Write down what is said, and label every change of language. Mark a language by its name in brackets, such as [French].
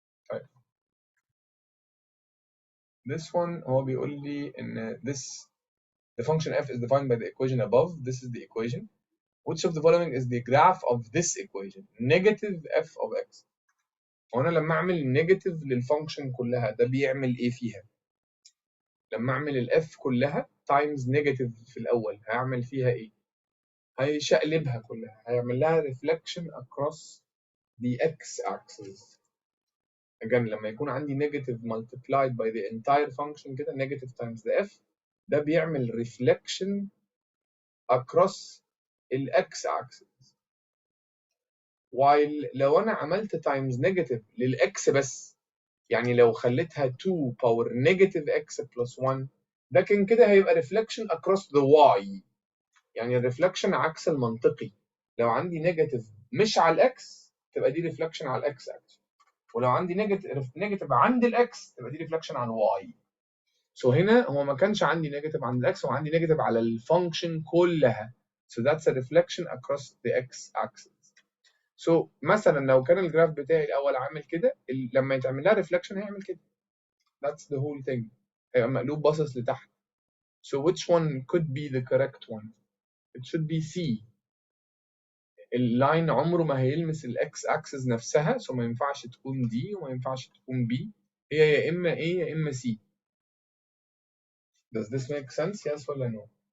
[English] طيب this one [Arabic] هو بيقول لي ان [English] this the function f is defined by the equation above. This is the equation. Which of the following is the graph of this equation? Negative f of x. [Arabic] وانا لما اعمل نيجاتيف للفانكشن كلها ده بيعمل ايه فيها؟ لما اعمل الاف كلها تايمز نيجاتيف في الاول هيعمل فيها ايه؟ هيشقلبها كلها. [English] هيعمل لها reflection across the x axis. again [Arabic] لما يكون عندي [English] negative multiplied by the entire function كده negative times the f ده بيعمل reflection across ال x axis. [Arabic] while لو انا عملت times negative للx بس يعني لو خليتها 2 power negative x plus 1 ده كان كده هيبقى [English] reflection across the y. [Arabic] يعني الريفلكشن عكس المنطقي. لو عندي نيجاتيف مش على الاكس تبقى دي ريفلكشن على الاكس اكس. ولو عندي نيجاتيف عند الاكس تبقى دي ريفلكشن على الواي. سو هنا هو ما كانش عندي نيجاتيف عند الاكس هو عندي نيجاتيف على الفانكشن كلها. [English] So that's a reflection across the x axis. [Arabic] So مثلا لو كان الجراف بتاعي الاول عامل كده لما يتعمل لها ريفلكشن هيعمل كده. [English] That's the whole thing. [Arabic] هيبقى مقلوب باصص لتحت. [English] So which one could be the correct one? It should be C. [Arabic] اللاين عمره ما هيلمس الاكس اكسس نفسها سو ما ينفعش تكون دي وما ينفعش تكون بي. هي يا اما A يا اما C. [English] Does this make sense? Yes ولا no؟